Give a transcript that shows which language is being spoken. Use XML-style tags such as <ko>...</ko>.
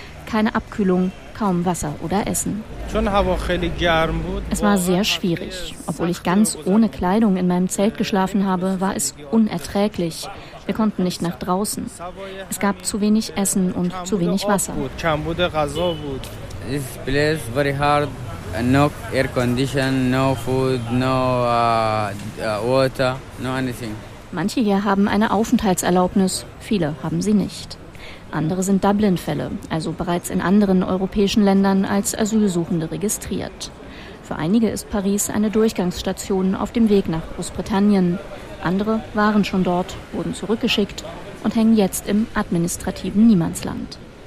<de>Keine Abkühlung, kaum Wasser oder Essen. Es war sehr schwierig. Obwohl ich ganz ohne Kleidung in meinem Zelt geschlafen habe, war es unerträglich. Wir konnten nicht nach draußen. Es gab zu wenig Essen und zu wenig Wasser.</de> <en>This place is very hard. No air condition, no food, no water, no anything.</en> <de>Manche hier haben eine Aufenthaltserlaubnis, viele haben sie nicht. Andere sind Dublin-Fälle, also bereits in anderen europäischen Ländern als Asylsuchende registriert. Für einige ist Paris eine Durchgangsstation auf dem Weg nach Großbritannien. Andere waren schon dort, wurden zurückgeschickt und hängen jetzt im administrativen Niemandsland.</de>